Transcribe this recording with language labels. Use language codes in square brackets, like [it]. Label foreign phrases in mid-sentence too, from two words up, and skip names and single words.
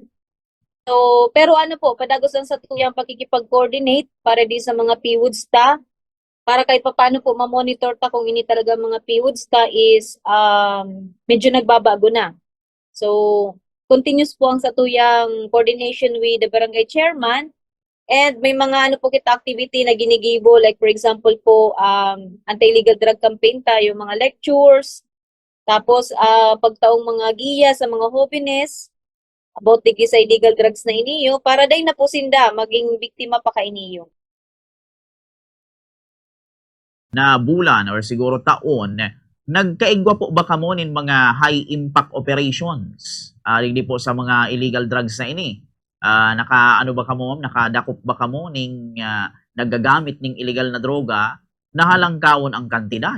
[bik] So, pero po, padagos ang sa tuyang pakikipag-coordinate para di sa mga PWODs ta, para kahit paano po ma-monitor ta kung ini talaga mga PWODs ta is medyo nagbabago na. So, continuous po ang sa tuyang [en] coordination with the barangay chairman. [bik] And may mga po kita activity na ginigibo, [en] like for example [bik] po, [en] anti-illegal drug campaign [bik] tayo, mga lectures, tapos pagtaong mga giya sa mga hobbiness, [en] about the [bik] sa [en] illegal drugs [bik] na iniyo, para day na po sinda, maging biktima pa ka iniyo. Na bulan or siguro taon, nagkaigwa po ba kamo nin mga [en] high impact operations? [bik] Hindi po sa mga [en] illegal drugs [bik] na ini. Nakadakop ba kamo ning nagagamit ning illegal na droga na halangkawon ang kantidad?